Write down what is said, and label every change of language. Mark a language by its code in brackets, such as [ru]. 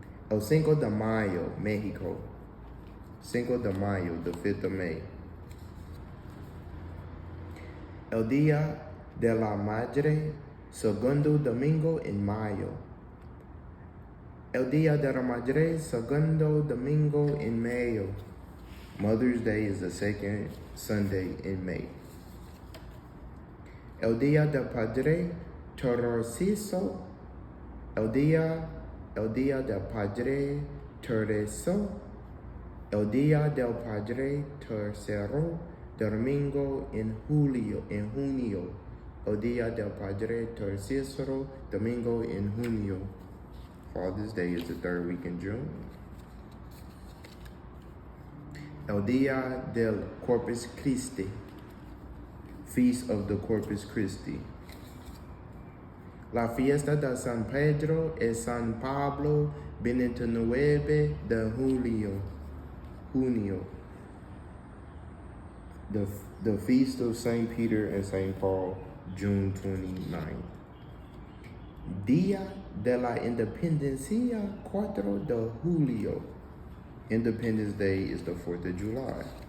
[es] El 5 de Mayo, Mexico. 5 de Mayo, [en] the 5th of May. [es] El Día de la Madre, segundo domingo en mayo. El Día de la Madre, segundo domingo en mayo. [en] Mother's Day is the second Sunday in May. [es] El Día del Padre, tercero. El Día del Padre, tercero. El Día del Padre, tercero domingo en junio. El Día del Padre, tercero domingo en junio. [en] Father's Day is the 3rd week in June. [es] El Día del Corpus Christi, [en] Feast of the Corpus Christi. [es] La fiesta de San Pedro y San Pablo, 29 de junio. [en] The Feast of St. Peter and St. Paul, June 29. [es] Día de la Independencia, 4 de julio. [en] Independence Day is the 4th of July.